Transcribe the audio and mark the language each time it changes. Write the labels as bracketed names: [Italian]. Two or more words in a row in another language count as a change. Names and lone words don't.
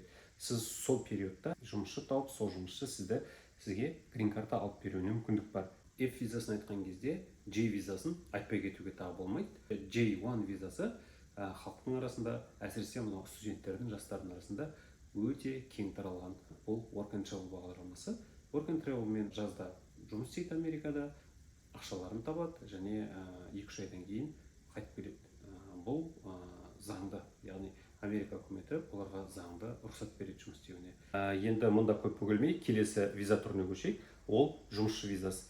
[Kazakh] Сіз сол периодта жұмысшы тауып, сол жұмысшы сізге грин карта алып беруіне мүмкіндік бар. F визасын айтқан кезде J визасын айтпай кетуге тағы болмайды. J1 визасы халықтың арасында, әсіресе мынау студенттердің, жастардың арасында өте кең таралған. Бұл [English] work and travel [Kazakh] бағдарламасы. [English] Work and travel [Kazakh] мен жазда жұмыс істейді Америкада, ақшаларын табады және 2-3 айдан кейін қайтып келеді. Бұл заңды, яғни Америка үкіметі оларға заңды рұқсат береді жұмыс істеуіне. Енді мұнда көп бөгелмей келесі виза түріне көшейік. Ол жұмысшы визасы.